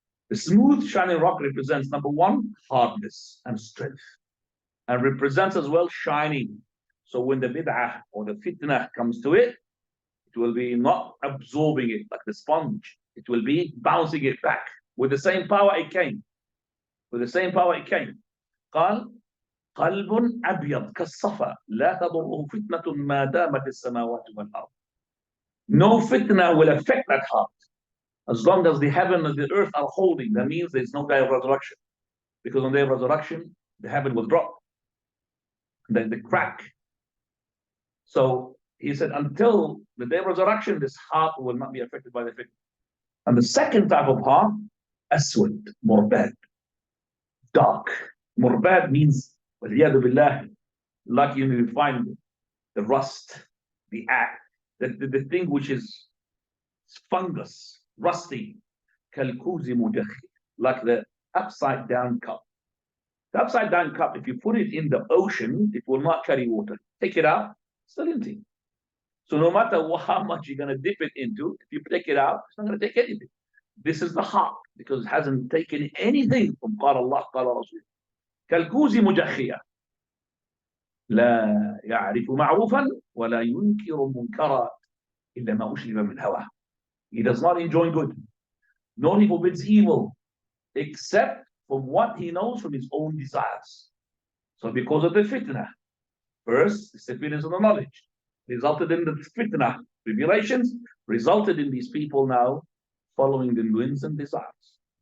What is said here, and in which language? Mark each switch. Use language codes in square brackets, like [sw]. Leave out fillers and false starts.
[en] The smooth shining rock represents, number one, hardness and strength, and represents as well shining. So when the bid'ah or the fitnah comes to it, it will be not absorbing it like the sponge, it will be bouncing it back. with the same power it came. With the same power it came. [ar] قال قلب أبيض كالصفا لا تضره فتنة ما دامت السماوات والأرض. [en] No fitna will affect that heart as long as the heaven and the earth are holding. That means there's no day of resurrection, because on the day of resurrection the heaven will drop, and then the crack. So he said, until the day of resurrection, this heart will not be affected by the fitna. And the second type of heart, aswad, murbad, dark. Murbad means, billah, like you find the rust, the thing which is fungus, rusty, [ar] kalkuzi mudakhi, [en] like the upside down cup. The upside down cup, if you put it in the ocean, it will not carry water. Take it out, still empty. So no matter how much you're going to dip it into, if you take it out, it's not going to take anything. This is the heart, because it hasn't taken anything from [ar] قال الله قال رسول. كالكوز مجخية لا يعرف معروفا ولا ينكر منكرا إلا ما أشرب من هواه. [en] He does not enjoy good, nor he forbids evil, except from what he knows from his own desires. So because of the fitna, first, the disappearance of the knowledge resulted in the fitna, tribulations, resulted in these people now following the whims and desires.